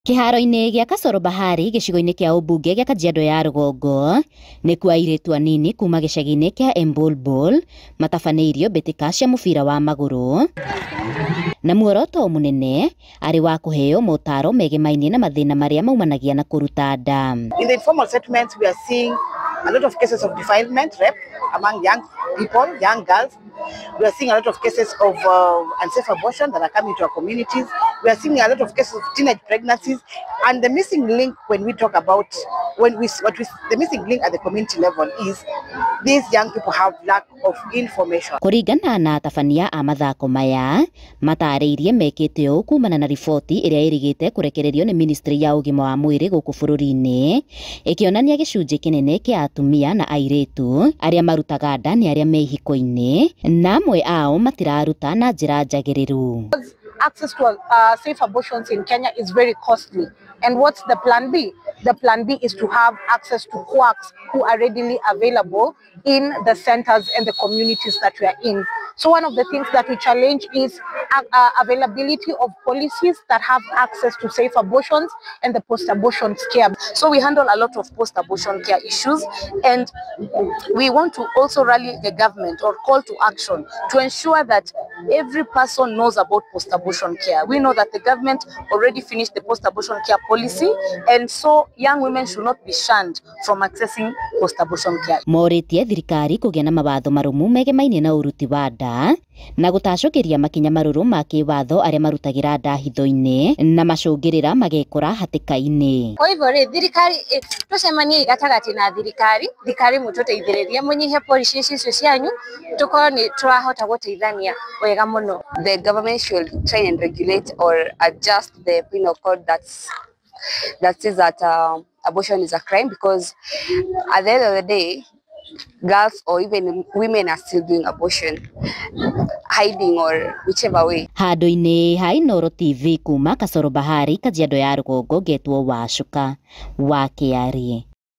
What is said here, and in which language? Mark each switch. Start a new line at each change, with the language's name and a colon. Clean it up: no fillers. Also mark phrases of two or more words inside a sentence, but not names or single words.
Kikuyu: Kiharo-inĩ gĩa Kasoro Bahari gĩcigo-inĩ kĩa ũmbunge gĩa Kajiado ya Rũgongo nĩkuo airĩtu anini kuma gĩcagi-inĩ kĩa Embulbul matabanĩirio mbĩtĩka cia mũbira wa magũrũ na muoroto mũnene arĩ wa kũheo motaro megemainie na mathĩna marĩa maumanagia na kũruta nda.
English: In the informal settlements, we are seeing a lot of cases of defilement, rape among young people, young girls. We are seeing a lot of cases of unsafe abortion that are coming to our communities. We are seeing a lot of cases of teenage pregnancies, and the missing link when we talk about the missing link at the community level is these young people have lack of information.
Kikuyu: Kũringana na atabania a mathako maya matarĩirie mekĩte ũũ kumana na riboti ĩrĩa ĩrĩgĩte kũrekererio nĩ Ministry ya ũgima wa mwĩrĩ gũkũ bũrũri-inĩ ĩkĩonania gĩcunjĩ kĩnene kĩa atumia na airĩtu arĩa marutaga nda nĩ arĩa me ihiko-inĩ na amwe ao matiraruta na njĩra njagĩrĩru.
English: Access to safe abortions in Kenya is very costly. And what's the plan B? The plan B is to have access to quacks who are readily available in the centers and the communities that we are in. So one of the things that we challenge is availability of policies that have access to safe abortions and the post-abortion care. So we handle a lot of post-abortion care issues, and we want to also rally the government or call to action to ensure that every person knows about post-abortion care. We know that the government already finished the post-abortion care policy, and so young women should not be shunned from accessing post-abortion care.
Kikuyu: Morĩtie thirikari kũgĩa na mawatho marũmu megemainie na ũruti wa nda na gũtacũkĩria makinya marũrũ ma kĩwatho arĩa marutagĩra nda hitho-inĩ na macũngĩrĩra magekora hatĩka-inĩ.
Swahili: Kwa hivyo
Kikuyu: thirikari tucemanie gatagatĩ na thirikari mũtũteithĩrĩrie mũnyihe policy icio cianyu tukorwo nĩ turahota gũteithania wega mũno.
English: The government should try and regulate or adjust the penal code that says that abortion is a crime, because at the end of the day, girls or even women are still doing abortion, hiding or whichever way.
Kikuyu: Handũ-inĩ ha Inooro TV kuma Kasoro Bahari, Kajiado ya Rũgongo, ngetwo Wacuka wa Kĩarĩ.